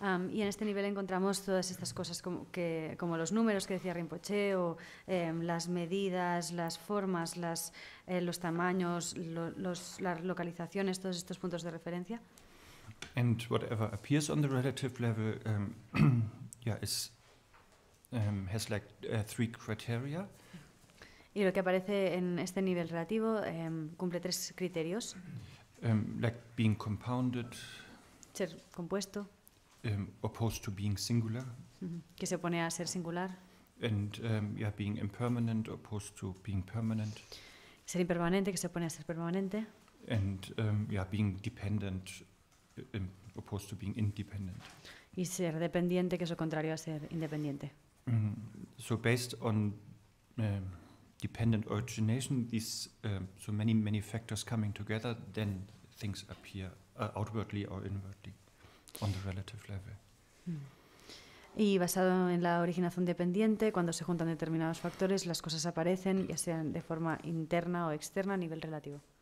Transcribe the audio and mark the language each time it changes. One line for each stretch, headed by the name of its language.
Spanish: Y en este nivel encontramos todas estas cosas como los números que decía Rinpoche, o las medidas, las formas, los tamaños, las localizaciones, todos estos puntos de referencia.
English: And whatever appears on the relative level has like 3 criteria.
Spanish: Y lo que aparece en este nivel relativo cumple 3 criterios.
English: Like being compounded,
Spanish: ser compuesto,
English: opposed to being singular,
Spanish: que se opone a ser singular,
English: and being impermanent, opposed to being permanent,
Spanish: ser impermanente, que se opone a ser permanente,
English: and being dependent, opposed to being independent.
Spanish: Y ser dependiente, que es lo contrario a ser independiente.
English: So based on dependent origination, these so many factors coming together, then things appear outwardly or inwardly on the relative level.
Spanish: Y basado en la originación dependiente, cuando se juntan determinados factores, las cosas aparecen, ya sean de forma interna o externa a nivel relativo.